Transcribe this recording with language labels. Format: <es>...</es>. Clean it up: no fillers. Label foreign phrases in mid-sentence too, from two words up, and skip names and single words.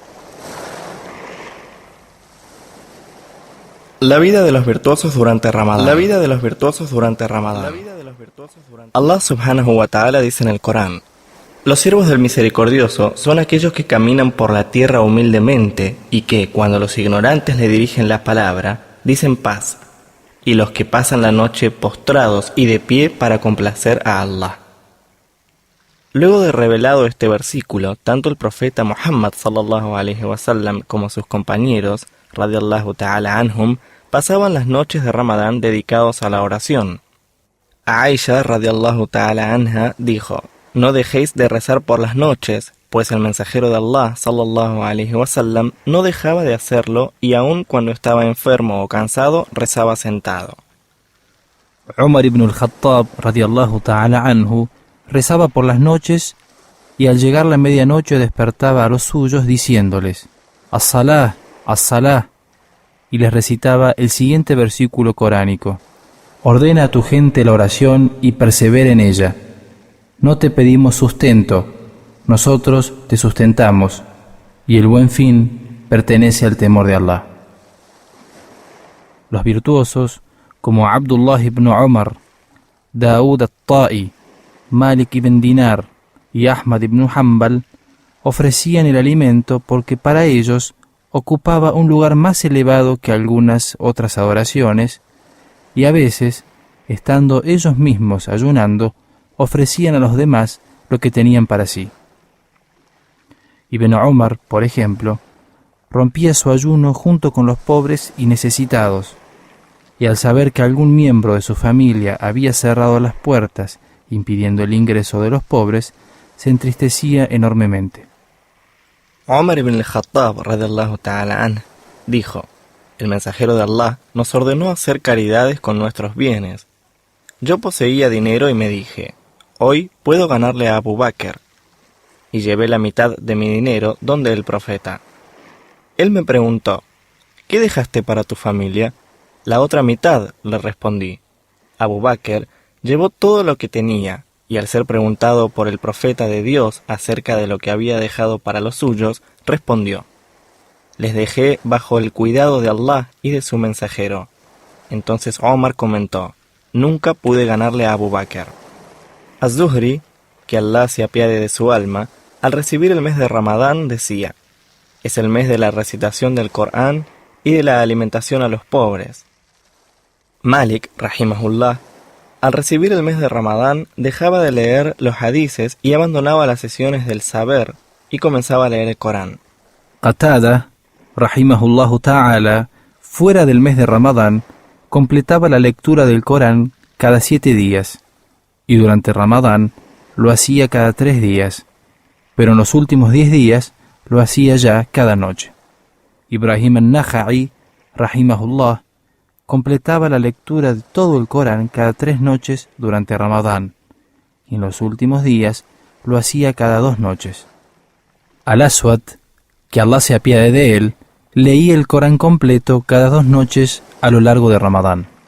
<es>La vida de los virtuosos durante Ramadán. Allah</es> <ar>سبحانه وتعالى</ar> <es>dice en el Corán: los siervos del misericordioso son aquellos que caminan por la tierra humildemente y que, cuando los ignorantes le dirigen la palabra, dicen paz, y los que pasan la noche postrados y de pie para complacer a Allah. Luego de revelado este versículo, tanto el profeta Muhammad</es> <ar>صلى الله عليه وسلم</ar> <es>como sus compañeros</es> <ar>رضي الله تعالى عنهم</ar> <es>pasaban las noches de Ramadán dedicados a la oración. Aisha</es> <ar>رضي الله تعالى عنها</ar> <es>dijo: no dejéis de rezar por las noches, pues el mensajero de Allah</es> <ar>صلى الله عليه وسلم</ar> <es>no dejaba de hacerlo, y aun cuando estaba enfermo o cansado rezaba sentado. Umar ibn al-Khattab</es> <ar>رضي الله تعالى عنه</ar> <es>rezaba por las noches y al llegar la medianoche despertaba a los suyos diciéndoles:</es> <ar>الصلاة، الصلاة,</ar> <es>y les recitaba el siguiente versículo coránico: ordena a tu gente la oración y persevera en ella. No te pedimos sustento, nosotros te sustentamos, y el buen fin pertenece al temor de Allah. Los virtuosos, como Abdullah ibn Umar, Daud al-Ta'i, Malik ibn Dinar y Ahmad ibn Hanbal, ofrecían el alimento porque para ellos ocupaba un lugar más elevado que algunas otras adoraciones, y a veces, estando ellos mismos ayunando, ofrecían a los demás lo que tenían para sí. Ibn Umar, por ejemplo, rompía su ayuno junto con los pobres y necesitados, y al saber que algún miembro de su familia había cerrado las puertas impidiendo el ingreso de los pobres, se entristecía enormemente. Umar ibn al-Khattab</es> <ar>رضي الله تعالى عنه</ar> <es>dijo: el mensajero de Allah nos ordenó hacer caridades con nuestros bienes. Yo poseía dinero y me dije: hoy puedo ganarle a Abu Bakr. Y llevé la mitad de mi dinero donde el profeta. Él me preguntó: ¿qué dejaste para tu familia? La otra mitad, le respondí. Abu Bakr llevó todo lo que tenía, y al ser preguntado por el profeta de Dios acerca de lo que había dejado para los suyos, respondió: les dejé bajo el cuidado de Allah y de su mensajero. Entonces Omar comentó: nunca pude ganarle a Abu Bakr. Az-Zuhri, que Allah se apiade de su alma, al recibir el mes de Ramadán decía: es el mes de la recitación del Corán y de la alimentación a los pobres. Malik, rahimahullah, al recibir el mes de Ramadán dejaba de leer los hadices y abandonaba las sesiones del saber y comenzaba a leer el Corán.</es> <ar>Qatada, رحمه الله تعالى,</ar> <es>fuera del mes de Ramadán, completaba la lectura del Corán cada 7 días, y durante Ramadán lo hacía cada 3 días, pero en los últimos 10 días lo hacía ya cada noche. Ibrahim an-Nakha'i, rahimahullah, completaba la lectura de todo el Corán cada 3 noches durante Ramadán, y en los últimos días lo hacía cada 2 noches. Al-Aswad, que Allah se apiade de él, leía el Corán completo cada 2 noches a lo largo de Ramadán.</es>